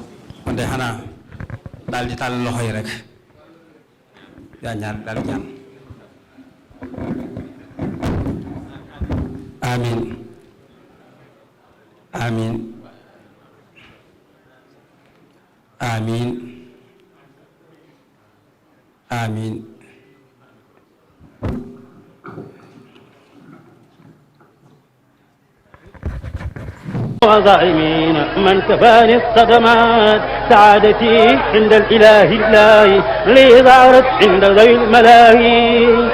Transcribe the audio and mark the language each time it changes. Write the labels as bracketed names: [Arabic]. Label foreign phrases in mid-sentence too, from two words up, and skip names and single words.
[Wolof] kon de xanaa daal di tàll loxo yi rek yaa ñaar daal ñaan amin amin amin amin [Arabic] وظالمين من كفاني الصدمات سعادتي عند الإله لي ظهرت عند ذوي الملاهي